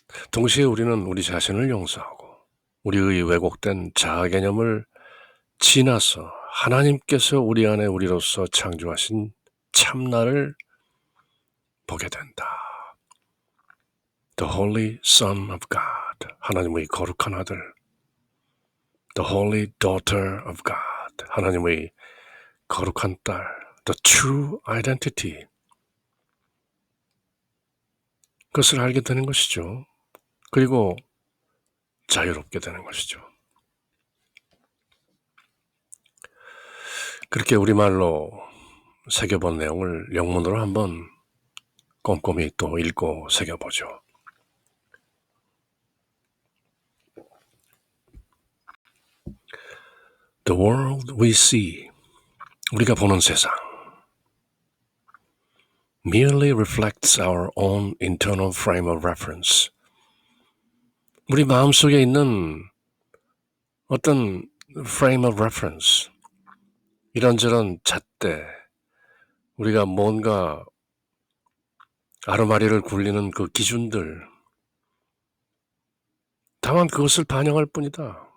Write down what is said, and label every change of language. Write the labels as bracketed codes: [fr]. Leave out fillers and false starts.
[ko] 동시에 우리는 우리 자신을 용서하고 우리의 왜곡된 자아 개념을 지나서 하나님께서 우리 안에 우리로서 창조하신 참나를 보게 된다. [en] The Holy Son of God, [ko] 하나님의 거룩한 아들. [en] The Holy Daughter of God, [ko] 하나님의 거룩한 딸. [en] The True Identity, [ko] 그것을 알게 되는 것이죠. 그리고 자유롭게 되는 것이죠. 그렇게 우리말로 새겨본 내용을 영문으로 한번 꼼꼼히 또 읽고 새겨보죠. [en] The world we see, [ko] 우리가 보는 세상, [en] merely reflects our own internal frame of reference. [ko] 우리 마음속에 있는 어떤 frame of reference, 이런저런 잣대, 우리가 뭔가 아르마리를 굴리는 그 기준들, 다만 그것을 반영할 뿐이다.